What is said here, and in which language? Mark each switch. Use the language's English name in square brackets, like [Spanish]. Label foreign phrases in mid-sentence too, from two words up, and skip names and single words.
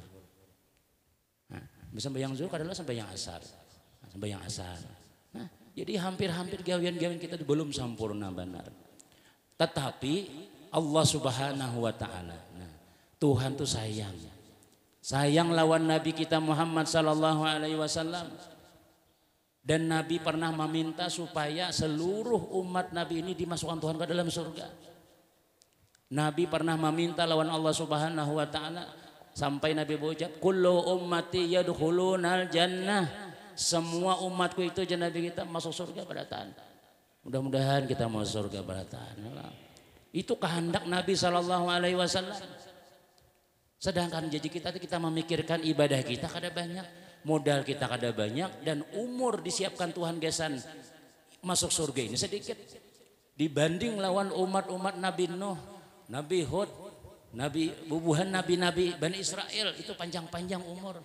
[Banjar] Nah, sembahyang zuhur adalah sembahyang asar. Sembahyang asar. Nah, jadi hampir-hampir gawian-gawian kita belum sempurna benar. Tetapi Allah [Arabic] سبحانه وتعالى, [Banjar] nah, Tuhan tuh sayang. Sayang lawan Nabi kita Muhammad [Arabic] صلى الله عليه وسلم. [Banjar] Dan Nabi pernah meminta supaya seluruh umat Nabi ini dimasukkan Tuhan ke dalam surga. Nabi pernah meminta lawan Allah [Arabic] سبحانه وتعالى [Banjar] sampai Nabi berucap, [Arabic] كل أمتي يدخلون الجنة. [Banjar] Semua umatku itu Nabi kita masuk surga berataan. Mudah-mudahan kita masuk surga berataan. Itu kehendak Nabi [Arabic] صلى الله عليه وسلم. [Banjar] Sedangkan jadi kita memikirkan ibadah kita kada banyak, modal kita kada banyak, dan umur disiapkan Tuhan gesan masuk surga ini sedikit dibanding lawan umat-umat Nabi Nuh, Nabi Hud, Nabi bubuhan Nabi Bani Israel itu panjang-panjang umur.